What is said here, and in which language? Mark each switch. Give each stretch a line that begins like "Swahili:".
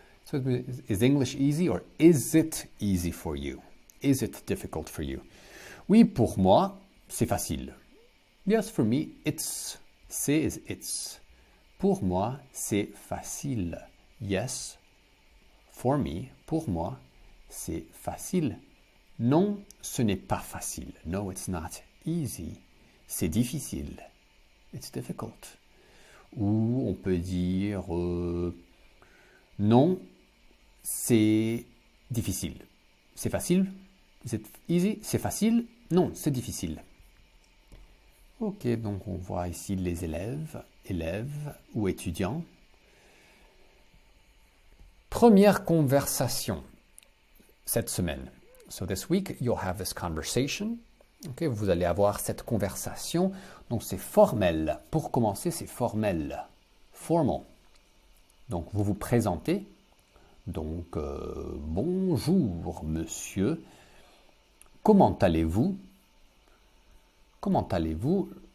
English: So is English easy or is it easy for you? Is it difficult for you?
French: Oui, pour moi, c'est facile.
English: Yes, for me, it's.
French: C'est
English: is it's.
French: Pour moi, c'est facile.
English: Yes, for me,
French: pour moi, c'est facile. Non, ce n'est pas facile.
English: No, it's not easy.
French: C'est difficile.
English: It's difficult.
French: Ou on peut dire non, c'est difficile. C'est facile?
English: Is it easy?
French: C'est facile? Non, c'est difficile. Ok, donc on voit ici les élèves ou étudiants. Première conversation cette semaine.
English: So this week, you'll have this conversation.
French: Okay, vous allez avoir cette conversation. Donc, c'est formel. Pour commencer, c'est formel. Formal. Donc, vous vous présentez. Donc, bonjour, monsieur. Comment allez-vous? Comment allez-vous?